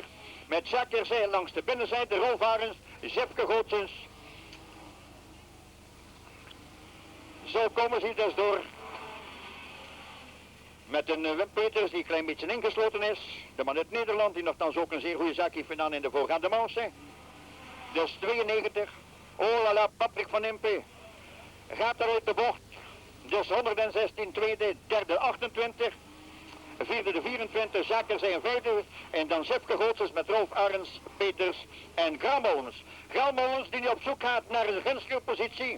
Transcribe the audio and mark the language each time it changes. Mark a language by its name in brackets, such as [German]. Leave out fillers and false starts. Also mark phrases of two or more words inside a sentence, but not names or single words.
[Dutch] Met Jacques Herzé langs de binnenzijde, Rolf Arens, Jefke Gootsens. Zo komen ze dus door. Met een Wim Peters die een klein beetje ingesloten is. De man uit Nederland die nogthans ook een zeer goede zaak heeft gedaan in de voorgaande manche. Dus 92. [French] Oh la la, Patrick van Impe. [Dutch] Gaat er uit de bocht. Dus 116 tweede, derde 28. Vierde de 24, Jacques Herzé en vijfde. En dan Jefke Gootsens met Rolf Arens, Peters en Graamolens. Graamolens die nu op zoek gaat naar een gunstige positie.